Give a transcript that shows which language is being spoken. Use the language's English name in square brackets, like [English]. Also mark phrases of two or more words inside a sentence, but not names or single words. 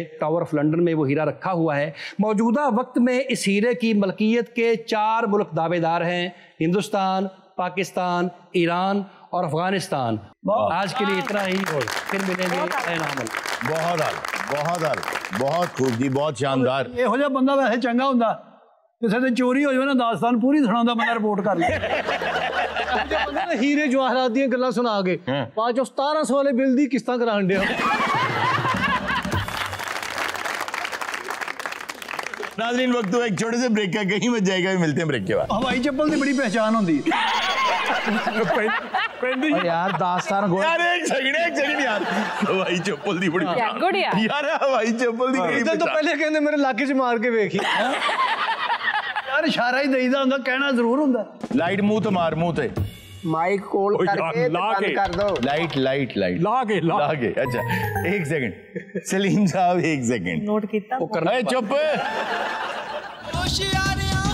[Urdu] ٹاور آف لنڈن میں وہ ہیرا رکھا ہوا ہے۔ موجودہ وقت میں اس ہیرے کی ملکیت کے 4 ملک دعوے دار ہیں، ہندوستان، پاکستان، ایران اور افغانستان۔ آج کے لیے اتنا ہی، پھر ملیں گے اے نامل۔ بہت اعلیٰ، بہت اعلیٰ، بہت خوب جی، بہت شاندار۔ [Punjabi] ਇਹੋ ਜਿਹਾ ਬੰਦਾ ਵੈਸੇ ਚੰਗਾ ਹੁੰਦਾ, ਕਿਸੇ ਦੇ ਚੋਰੀ ਹੋ ਜਾਵੇ ਨਾ ਦਾਸਤਾਨ ਪੂਰੀ ਸੁਣਾਉਂਦਾ ਬੰਦਾ, ਰਿਪੋਰਟ ਕਰ ਲੈ। ਹੀਰੇ ਜਵਾਹਰਾਤ ਦੀਆਂ ਗੱਲਾਂ ਸੁਣਾ ਕੇ ਬਾਅਦ ਚੋਂ 1700 ਵਾਲੇ ਬਿੱਲ ਦੀ ਕਿਸ਼ਤਾਂ ਕਰਾਉਣ ਡਿਆ। [Urdu] ناظرین وقت تو ایک چھوٹے سے بریک کا، کہیں مت جائے گا، ملتے ہیں بریک کے بعد۔ [Punjabi] ਹਵਾਈ ਚੱਪਲ ਦੀ ਬੜੀ ਪਹਿਚਾਨ ਹੁੰਦੀ [Urdu] یار داستان گوئی یار ایک سیکنڈ یار، [Punjabi] ہوائی چپل دی بڑی یار، ہوائی چپل دی بڑی ਤੋਂ ਪਹਿਲੇ ਕਹਿੰਦੇ ਮੇਰੇ ਇਲਾਕੇ 'ਚ ਮਾਰ ਕੇ ਵੇਖੀ ਯਾਰ, ਇਸ਼ਾਰਾ ਹੀ ਦੇਈਦਾ ਹੁੰਦਾ, ਕਹਿਣਾ ਜ਼ਰੂਰ ਹੁੰਦਾ। لائٹ منہ تو مار، منہ تے [Urdu] مائک کول کر کے بند کر دو۔ لائٹ لائٹ لائٹ لا کے اچھا ایک سیکنڈ سلیم صاحب، ایک سیکنڈ [Punjabi] نوٹ کیتا [Urdu] چپ۔